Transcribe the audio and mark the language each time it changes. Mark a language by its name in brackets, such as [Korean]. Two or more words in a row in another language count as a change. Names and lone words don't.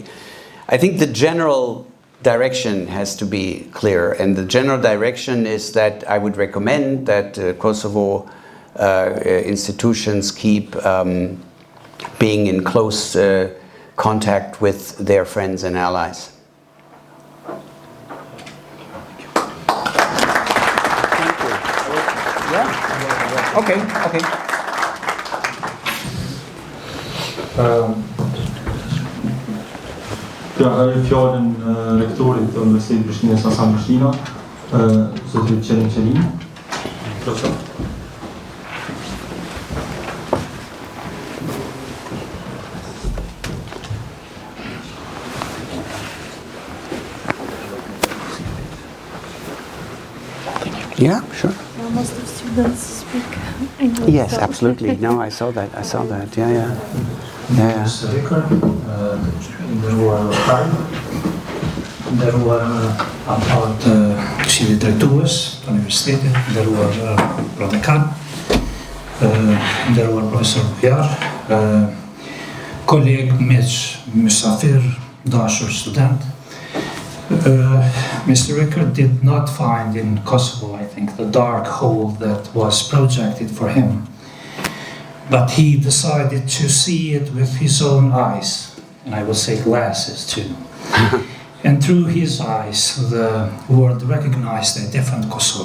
[English] I think the general direction has to be clear, and the general direction is that I would recommend that Kosovo institutions keep being in close contact with their friends and allies. Thank you. Yeah? Okay. [Albanian] Ja, fjallën rektorit të Universitetit Prishtinës Hasan Prishtina, Sekretarit Qerim Qerimi. Profesor. [English] Yeah, sure. Most of students speak English. Yes, so. absolutely. No, I saw that. Yeah. [Albanian] Mr. Rücker, nderuar prag, nderuar anëtarë të Këshillit Drejtues të Universitetit, nderuar prodekan, nderuar profesor Vjar, kolegë, miq, mysafir, dashur student. [English] Mr. Rücker did not find in Kosovo, I think, think, the dark hole that was projected for him. But he decided to see it with his own eyes, and I will say glasses too. And through his eyes, the world recognized a different Kosovo.